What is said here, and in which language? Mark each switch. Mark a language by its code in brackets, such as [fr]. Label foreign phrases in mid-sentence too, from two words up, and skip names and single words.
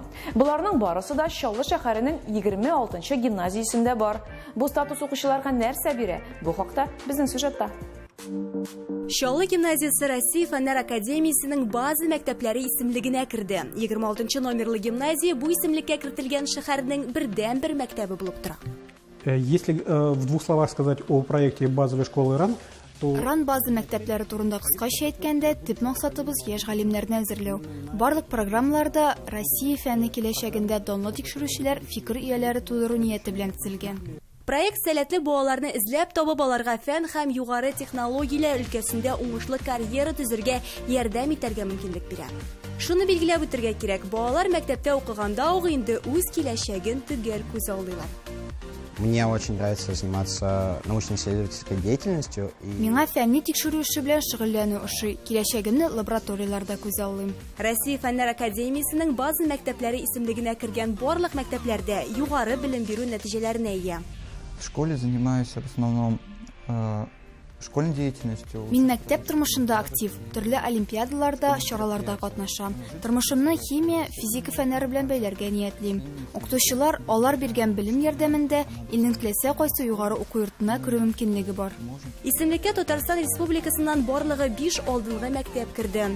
[tt] Буларның барысы да Чаллы шәһәренең 26-нчы гимназиясендә бар. Бу статус укучыларга нәрсә бирә? Бу хакта безнең сюжетта. Чаллы гимназиясе Россия Фәннәр академиясенең база мәктәпләре исемлегенә керде. 26-нчы номерлы гимназия бу исемлеккә кертелгән шәһәрнең бердән-бер мәктәбе булып тора. [ru] Если в двух словах сказать о проекте базовой школы РАН, [tt] Ран базы мәктәпләре турында кыскача әйткәндә, төп максатыбыз яшь галимнәрне әзерләү. Барлык программаларда Россия фәнне киләчәгендә данлы тикшерүчеләр фикер ияләре тудыру нияте белән төзелгән. Проект сәләтле балаларны эзләп табып аларга фән һәм югары технологияләр өлкәсендә уңышлы карьера төзергә ярдәм итәргә мөмкинлек бирә. Шуны билгеләп үтәргә кирәк, балалар мәктәптә укыганда ук инде үз киләчәген төгәл күз алдылар. [ru] Мне очень нравится заниматься научно-исследовательской деятельностью. [tt] Миңа фәнни тикшерү эше белән шөгыльләнү ошый. Киләчәгемне лабораторияларда күз алдым. Россия фәннәр академиясенең базы мәктәпләре исемлегенә кергән барлык мәктәпләрдә югары белем бирү нәтиҗәләренә ия. [ru] В школе занимаюсь в основном школьной деятельностью. [tt] Мин мәктәп тормышында актив, төрле олимпиадаларда, чараларда катнашам. Тормышымны химия, физика фәннәре белән бәйләргә ниятлим. Укытучылар алар биргән белем ярдәмендә илнең теләсә кайсы югары уку йортына керү мөмкинлеге бар. Исемлеккә Татарстан Республикасыннан барлыгы 5 алдынгы мәктәп керде.